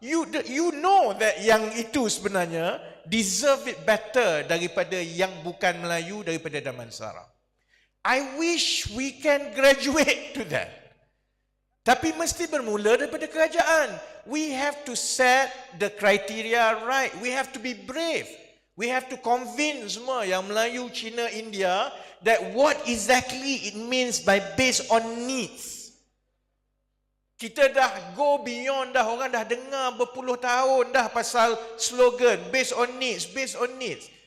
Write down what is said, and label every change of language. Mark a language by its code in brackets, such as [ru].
[en] You know that [ms] yang itu sebenarnya [en] deserve it better [ms] daripada yang bukan Melayu daripada Damansara. [en] I wish we can graduate to that. [ms] Tapi mesti bermula daripada kerajaan. [en] We have to set the criteria right. We have to be brave. We have to convince [ms] semua yang [en] Melayu, Cina, India that what exactly it means by based on needs. [ms] Kita dah [en] go beyond [ms] dah, orang dah dengar berpuluh tahun dah pasal slogan [en] based on needs, based on needs.